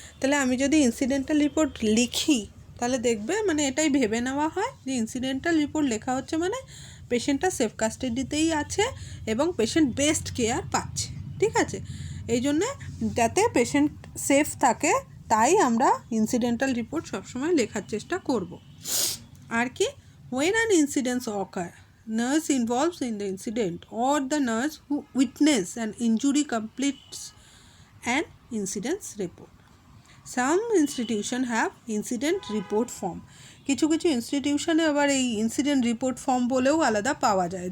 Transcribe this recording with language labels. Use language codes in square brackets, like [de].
[bn] তাহলে আমি যদি ইনসিডেন্টাল রিপোর্ট লিখি, তাহলে দেখবে মানে এটাই ভেবে নেওয়া হয় যে ইনসিডেন্টাল রিপোর্ট লেখা হচ্ছে মানে পেশেন্টটা সেফ কাস্টাডিতেই আছে এবং পেশেন্ট বেস্ট কেয়ার পাচ্ছে। ঠিক আছে? এই জন্যে যাতে পেশেন্ট সেফ থাকে, তাই আমরা ইনসিডেন্টাল রিপোর্ট সবসময় লেখার চেষ্টা করব। আর কি? [en] when an incident occurs, nurse involved in the incident or the nurse who witnessed an injury completes an incident report. Some institution have incident report form. [bn] কিছু কিছু ইনস্টিটিউশনে আবার এই ইনসিডেন্ট রিপোর্ট ফর্ম বলেও আলাদা পাওয়া যায়।